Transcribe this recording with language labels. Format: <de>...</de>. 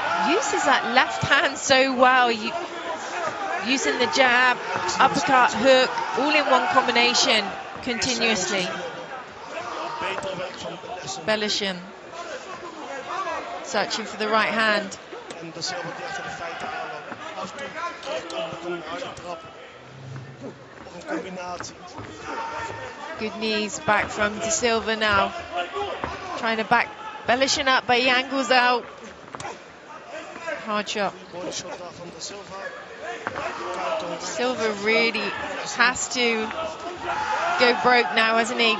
<en>Uses that left hand so well. Using the jab, uppercut, hook, all in one combination, continuously. Belishin searching for the right hand.</en> <nl>En Da Silva die achter de feiten aanloopt. Af en toe kan een harde trap. Of een combinatie.</nl> <en>Good knees back from Da Silva now. Trying to back Belishin up, but he angles out. Hard shot.</en> <nl>Body shot daar van Da Silva.</nl> <en>Silva really has to go broke now, hasn't he?</en>